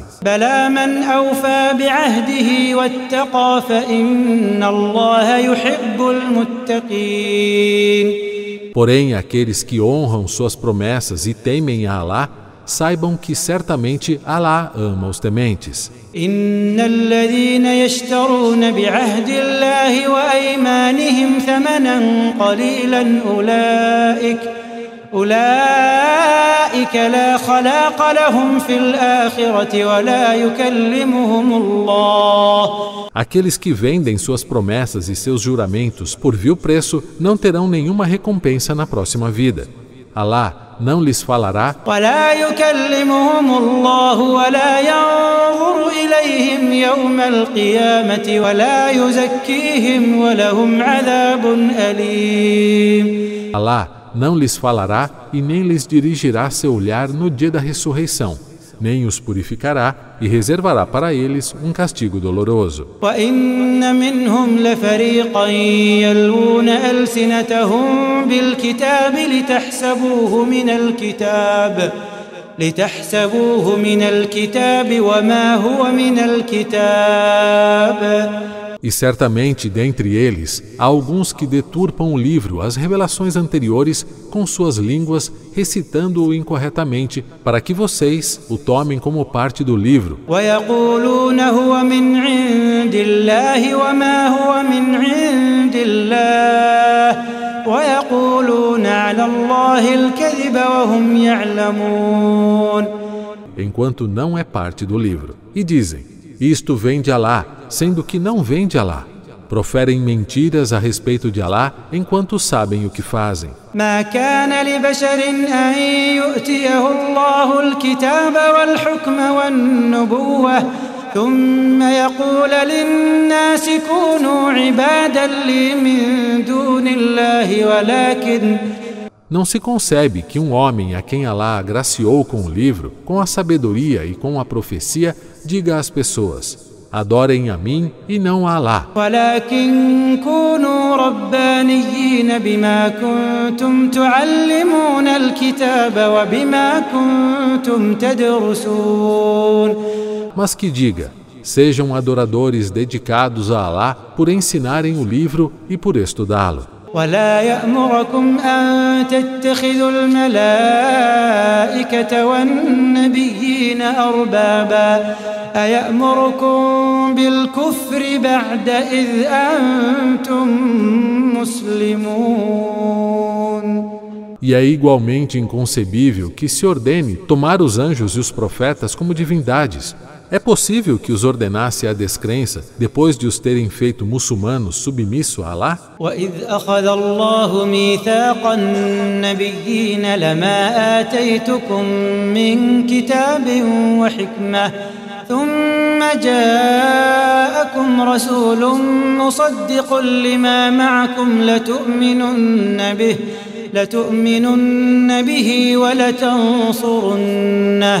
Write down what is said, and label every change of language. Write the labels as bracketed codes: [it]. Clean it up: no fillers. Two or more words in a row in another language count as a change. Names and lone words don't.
[ar] بلى من أوفى بعهده واتقى فإن الله يحب المتقين. [pt] Porém, aqueles que honram suas promessas e temem a Alá, saibam que certamente Alá ama os tementes. [ar] إن الذين يشترون بعهد الله وأيمانهم ثمنا قليلا أولئك لا خلاق لهم في الآخرة ولا يكلمهم الله. [pt] Aqueles que vendem suas promessas e seus juramentos por vil preço não terão nenhuma recompensa na próxima vida. Alá não lhes falará [ar] ولا يكلمهم الله ولا ينظر إليهم يوم القيامة ولا يزكيهم ولهم عذاب أليم. [pt] Alá não lhes falará e nem lhes dirigirá seu olhar no dia da ressurreição, nem os purificará e reservará para eles um castigo doloroso. [ar] وإن منهم لفريقا يلوون ألسنتهم بالكتاب لتحسبوه من الكتاب وما هو من الكتاب. [pt] E certamente dentre eles há alguns que deturpam o livro, as revelações anteriores, com suas línguas, recitando-o incorretamente, para que vocês o tomem como parte do livro. [ar] ويقولون هو من عند الله وما هو من عند الله ويقولون على الله الكذب وهم يعلمون. [pt] Enquanto não é parte do livro. E dizem: isto vem de Alá, sendo que não vem de Alá. Proferem mentiras a respeito de Alá enquanto sabem o que fazem. [ar] ما كان لبشر أن يؤتيه الله الكتاب والحكم والنبوة ثم يقول للناس كونوا عبادا لي من دون الله [pt] Não se concebe que um homem a quem Alá agraciou com o livro, com a sabedoria e com a profecia, diga às pessoas: adorem a mim e não a Alá. [ar] ولكن كونوا ربانيين بما كنتم تعلمون الكتاب وبما كنتم تدرسون. [pt] Mas que diga: sejam adoradores dedicados a Alá por ensinarem o livro e por estudá-lo. [ar] ولا يأمركم أن تتخذوا الملائكة والنبيين أربابا أيأمركم بالكفر بعد إذ أنتم مسلمون. [pt] E é igualmente inconcebível que se ordene tomar os anjos e os profetas como divindades. É possível que os ordenasse a descrença depois de os terem feito muçulmanos submissos a Alá? [ar] وَإِذْ أَخَذَ اللَّهُ مِيثَاقَ النَّبِيِّينَ لَمَا آتَيْتُكُم مِّن كِتَابٍ وَحِكْمَةٍ ثُمَّ جَاءَكُمْ رَسُولٌ مُصَدِّقٌ لِّمَا مَعَكُمْ لَتُؤْمِنُنَّ بِهِ وَلَتَنصُرُنَّهُ.